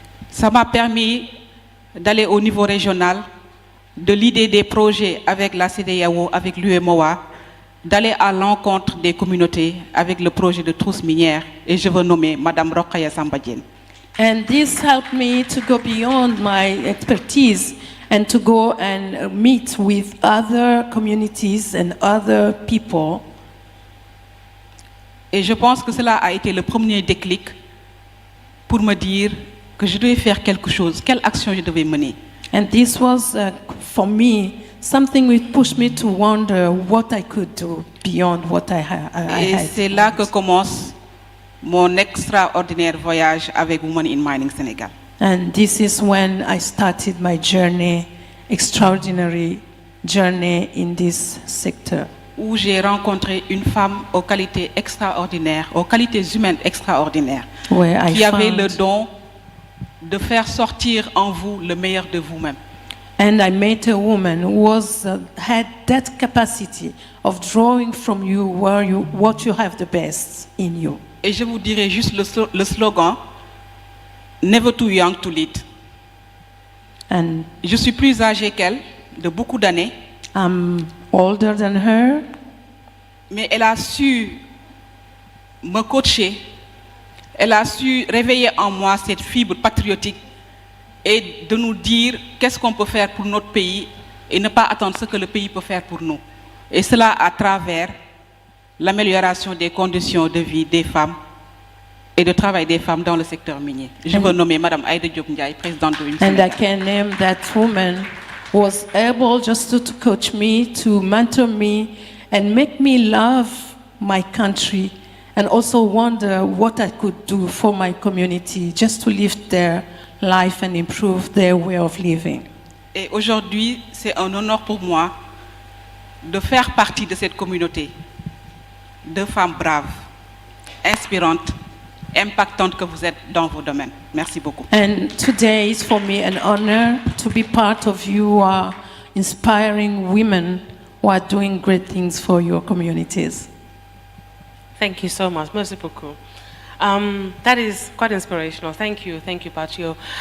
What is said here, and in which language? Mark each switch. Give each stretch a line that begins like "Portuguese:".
French: Ça m'a permis d'aller au niveau régional, de l'idée des projets avec la CEDEAO, avec l'UMOA, d'aller à l'encontre des communautés avec le projet de trousse minière, et je veux nommer Madame Rokhaya Sambadien.
English: And this helped me to go beyond my expertise and to go and meet with other communities and other people.
French: Et je pense que cela a été le premier déclic pour me dire que je devais faire quelque chose, quelle action je devais mener.
English: And this was, for me, something which pushed me to wonder what I could do beyond what I had.
French: Et c'est là que commence mon extraordinaire voyage avec Women in Mining Sénégal.
English: And this is when I started my journey, extraordinary journey in this sector.
French: Où j'ai rencontré une femme aux qualités extraordinaires, aux qualités humaines extraordinaires, qui avait le don de faire sortir en vous le meilleur de vous-même.
English: And I met a woman who had that capacity of drawing from you what you have the best in you.
French: et je vous dirai juste le slogan «
English: Never too young to lead ».
French: Je suis plus âgée qu'elle, de beaucoup d'années.
English: I'm older than her,
French: mais elle a su me coacher, elle a su réveiller en moi cette fibre patriotique et de nous dire qu'est-ce qu'on peut faire pour notre pays et ne pas attendre ce que le pays peut faire pour nous. Et cela à travers l'amélioration des conditions de vie des femmes et de travail des femmes dans le secteur minier. Je veux nommer Madame Aïda Diop Ndiaye, présidente de
English: and I can name that woman who was able just to coach me, to mentor me, and make me love my country, and also wonder what I could do for my community, just to lift their life and improve their way of living.
French: Et aujourd'hui, c'est un honneur pour moi de faire partie de cette communauté de femmes braves, inspirantes, impactantes que vous êtes dans vos domaines. Merci beaucoup.
English: And today is for me an honor to be part of you inspiring women who are doing great things for your communities. Thank you so much.
French: Merci beaucoup.
English: That is quite inspirational. Thank you, Patio.